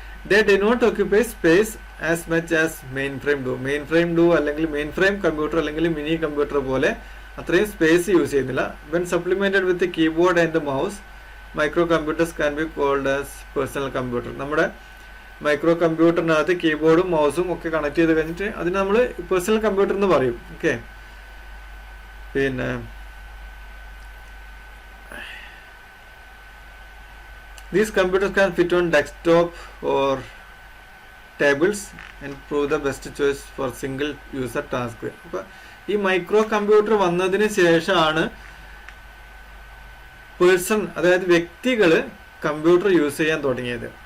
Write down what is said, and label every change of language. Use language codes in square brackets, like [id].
[en] they do not occupy space as much as mainframe do [ml] അല്ലെങ്കിൽ main frame computer അല്ലെങ്കിൽ mini computer പോലെ അത്രയും space use ചെയ്യുന്നില്ല. [en] When supplemented with keyboard and mouse micro computers can be called as personal computer. [ml] നമ്മുടെ micro കമ്പ്യൂട്ടറിനകത്ത് കീബോർഡും മൗസും ഒക്കെ connect ചെയ്ത് കഴിഞ്ഞിട്ട് അതിന് നമ്മൾ പേഴ്സണൽ കമ്പ്യൂട്ടർ എന്ന് പറയും. [en] Okay, പിന്നെ these computers can fit on desktop or tables and prove the best choice for single user task. [ml] അപ്പോൾ ഈ മൈക്രോ കമ്പ്യൂട്ടർ വന്നതിന് ശേഷമാണ് പേഴ്സൺ, അതായത് വ്യക്തികൾ കമ്പ്യൂട്ടർ യൂസ് ചെയ്യാൻ തുടങ്ങിയത്.